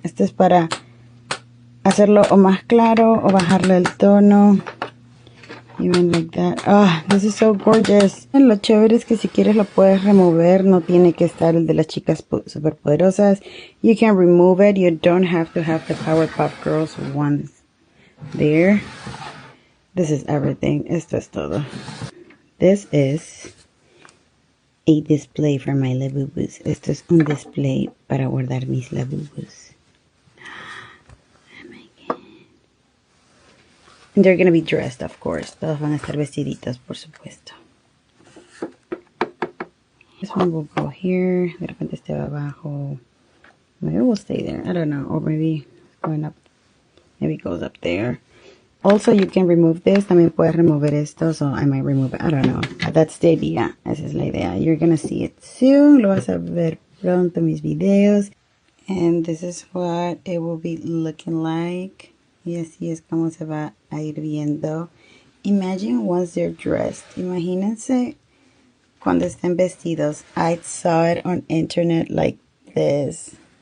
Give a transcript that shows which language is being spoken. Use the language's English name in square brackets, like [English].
[Spanish] Esto es para hacerlo o más claro o bajarle el tono. [English] Even like that. Ah, this is so gorgeous. [Spanish] Lo chévere es que si quieres lo puedes remover. No tiene que estar el de las chicas superpoderosas. [English] You can remove it. You don't have to have the Powerpuff Girls ones there. This is everything. [Spanish] Esto es todo. [English] This is a display for my Labubus. [Spanish] Esto es un display para guardar mis Labubus. [English] And they're going to be dressed, of course. [Spanish] Todos van a estar vestiditos, por supuesto. [English] This one will go here. [Spanish] De repente este va abajo. [English] Maybe it will stay there. I don't know. Or maybe going up. Maybe it goes up there. Also, you can remove this. [Spanish] También puedes remover esto. [English] So I might remove it. I don't know. But that's the idea. [Spanish] Esa es la idea. [English] You're going to see it soon. [Spanish] Lo vas a ver pronto en mis videos. [English] And this is what it will be looking like. [Spanish] Y así es como se va a ir viendo. [English] Imagine once they're dressed. [Spanish] Imagínense cuando estén vestidos. [English] I saw it on internet like this.